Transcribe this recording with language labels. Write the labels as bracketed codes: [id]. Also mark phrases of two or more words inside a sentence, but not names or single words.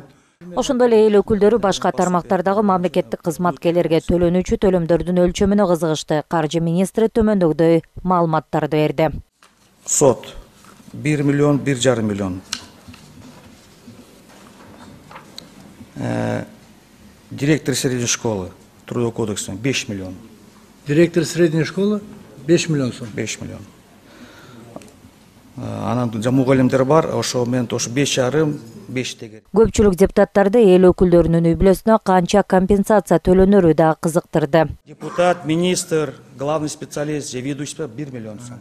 [ky] Ошондой эле эл өкүлдөрү башка тармактардагы мамлекеттик кызматкерлерге төлөнүүчү төлөмдөрдүн өлчөмүнө кызыгышты. Каржы министри төмөндөгүдөй маалыматтарды берди. Сот 1,5 миллион. [ru] Директор средней школы, Трудовой кодекс 5 миллион. Директор средней школы 5 миллион сом. 5 миллион. [ky] Анан мугалимдер бар, ошо менен 5,5 тегер. Көпчүлүк депутаттарды эл өкүлдөрүнүн үй бүлөсүнө канча компенсация төлөнөрү да кызыктырды. [ru] Депутат, министр, главный специалист, ведущий 1 миллион сом.